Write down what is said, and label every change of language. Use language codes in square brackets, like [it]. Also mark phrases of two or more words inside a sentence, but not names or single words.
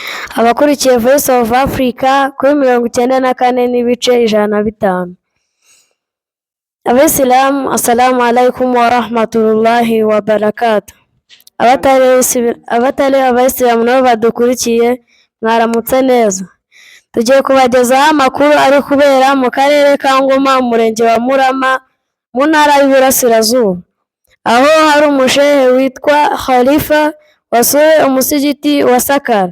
[rw] Abakurikiye Voice of Africa kuri 94 n'ibice 105. Abisilamu, [ar] السلام عليكم ورحمة الله وبركاته. [rw] Abatari abayisilamu nabo badukurikiye mwaramutse neza. Tugiye kubagezaho amakuru ari kubera mu karere ka Ngoma, umurenge wa Murama, mu ntara y'Iburasirazuba, aho hari umushehe witwa Khalifa wasuye umusigiti wa Sakara.